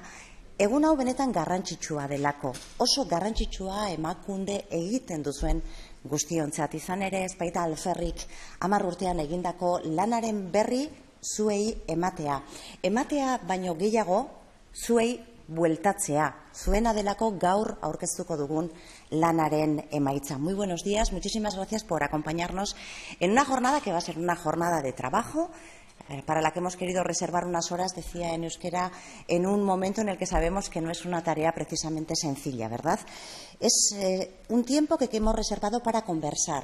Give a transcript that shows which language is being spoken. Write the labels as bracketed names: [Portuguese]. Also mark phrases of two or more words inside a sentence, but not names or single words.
[Basque] Egun hau benetan garrantzitsua delako, oso garrantzitsua emakunde egiten duzuen guztiontzat, izan ere ez baita alferrik 10 urtean egindako lanaren berri zuei ematea. Ematea baino gehiago zuei bueltatzea, zuena delako gaur aurkeztuko dugun lanaren emaitza. [Spanish] Muy buenos días, muchísimas gracias por acompañarnos en una jornada que va a ser una jornada de trabajo, para la que hemos querido reservar unas horas, decía en euskera, en un momento en el que sabemos que no es una tarea precisamente sencilla, ¿verdad? Es un tiempo que hemos reservado para conversar.